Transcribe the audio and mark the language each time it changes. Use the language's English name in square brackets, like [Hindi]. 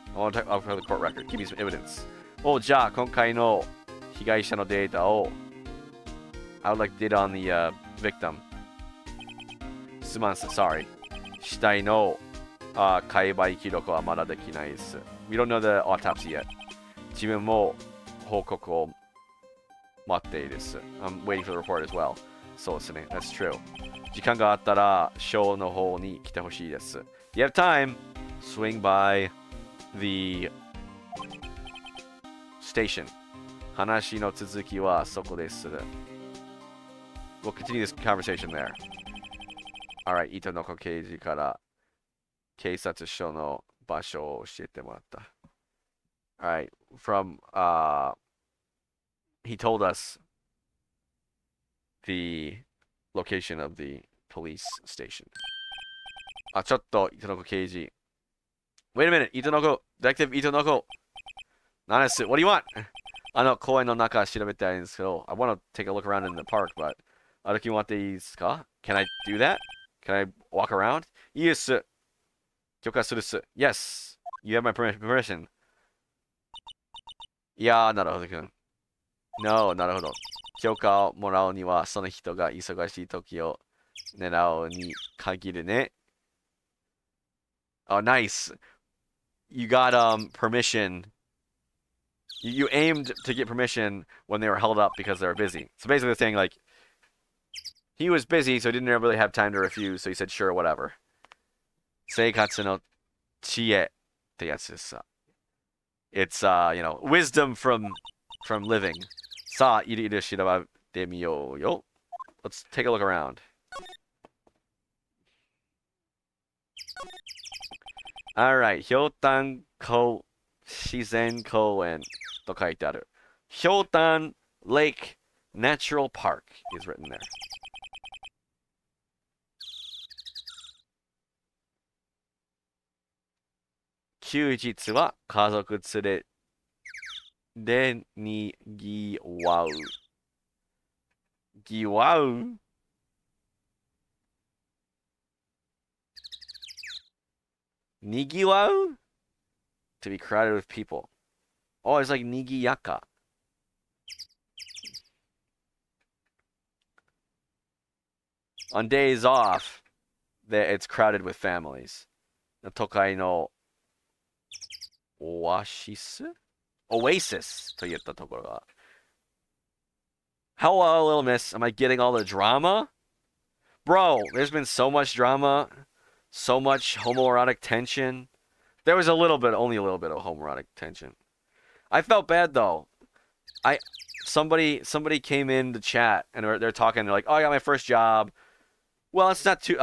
[English] I want to talk about the court record. Give me some evidence. [Japanese] じゃあ今回の被害者のデータを [English] I would like data on the victim. [Japanese] すまんす。 [English] Sorry. [Japanese] 死体の解剖記録はまだできないです。 [English] We don't know the autopsy yet. [Japanese] 自分も報告を待っているです。 [English] I'm waiting for the report as well. [Japanese] そうですね。 [English] That's true. [Japanese] 時間があったら、ショーの方に来てほしいです。 [English] You have time? Swing by the station. [Japanese] 話の続きはそこです。 [English] We'll continue this conversation there. Alright, [Japanese] 糸の子刑事から警察署の場所を教えてもらった。 [English] Alright, from, he told us the location of the police station. [Japanese] ちょっと、糸の子刑事。 [English] Wait a minute, 糸の子、Detective 糸の子。 [Japanese] 何です [English] What do you want? [Japanese] 公園の中調べたいんですけど、 [English] I want to take a look around in the park, but [Japanese] 歩き回っていいですか [English] Can I do that? Can I walk around? [Japanese] いいです。許可するっす。 [English] Yes, you have my permission. [Japanese] いやー、なるほどくん。 [English] No, [Japanese] なるほど。許可をもらうには、その人が忙しい時を狙うに限るね。 [English] Oh, nice. You got permission. You aimed to get permission when they were held up because they were busy. So basically saying like he was busy, so he didn't really have time to refuse, so he said sure, whatever. [Japanese] 生活の知恵ってやつですさ。 [English] It's wisdom from living. [Japanese] Sa iriru shirabate miyou yo. [English] Let's take a look around. All right, Hyotan Ko Shizen Koen [Japanese] と書いてある. [English] Hyotan Lake Natural Park is written there. [Japanese] 休日は家族連れでにぎわう。ぎわうにぎわう [English] To be crowded with people. Oh, it's like nigiyaka. On days off, it's crowded with families. [Japanese] 都会のオアシス Oasis といったところが. [English] Hello, little miss. Am I getting all the drama? Bro, there's been so much drama, so much homoerotic tension. There was only a little bit of homoerotic tension. I felt bad though. Somebody came in the chat and they're talking. They're like, "Oh, I got my first job. Well, it's not too.